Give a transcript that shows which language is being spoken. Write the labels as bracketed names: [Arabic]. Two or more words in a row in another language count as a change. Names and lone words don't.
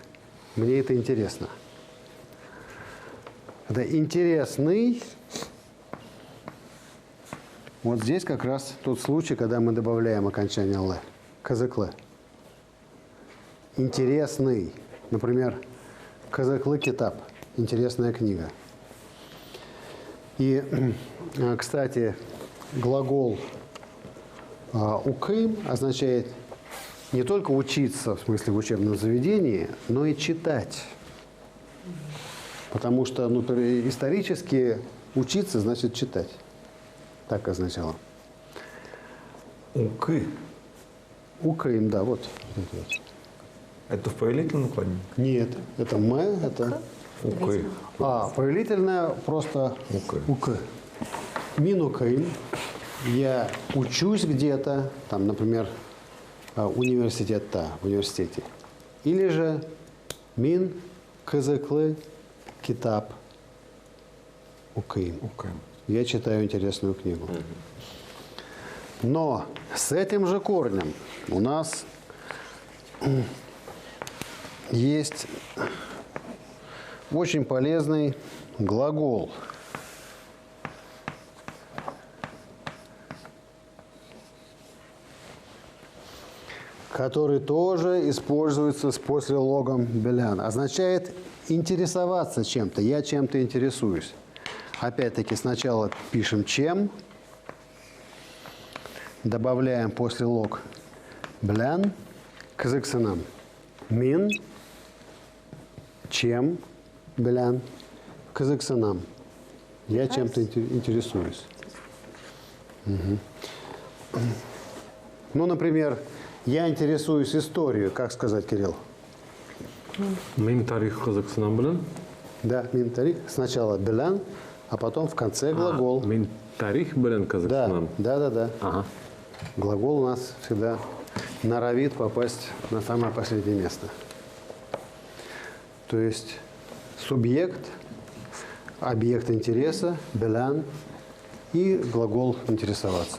[Russian] Мне это интересно. Это интересный. Вот здесь как раз тот случай, когда мы добавляем окончание «л». [Tatar] Кызыклы. Интересный. [Russian] Например, [Tatar] «кызыклы китап». [Russian] Интересная книга. И, кстати, глагол «укым» означает не только учиться, в смысле в учебном заведении, но и читать. Потому что исторически учиться значит читать. Так означало. [Tatar] Уки. [Russian] Укаим, да, вот. Это в повелительном плане? Нет, это «м», это... [Tatar] Уки. [Russian] А, повелительное просто «ук». [Tatar] Мин укаим. [Russian] Я учусь где-то, там, например, в университете. Или же [Tatar] мин кызыклы китап укаим. [Russian] Я читаю интересную книгу. Но с этим же корнем у нас есть очень полезный глагол, который тоже используется с послелогом «белян». Означает интересоваться чем-то. Я чем-то интересуюсь. Опять-таки сначала пишем «чем», добавляем послелог «белян», кызыксынам. [Tatar] Мин, чем, белян, кызыксынам. [Russian] Я чем-то интересуюсь. Угу. Ну, например, я интересуюсь историей. Как сказать, Кирилл? [Tatar] Мин тарих Казахстан белән. Да, мин тарих. [Russian] Сначала белян, а потом в конце глагол. [Tatar] Мин тарих белән Казахстан. [Russian] Да. Ага. Глагол у нас всегда норовит попасть на самое последнее место. То есть субъект, объект интереса, белян и глагол интересоваться.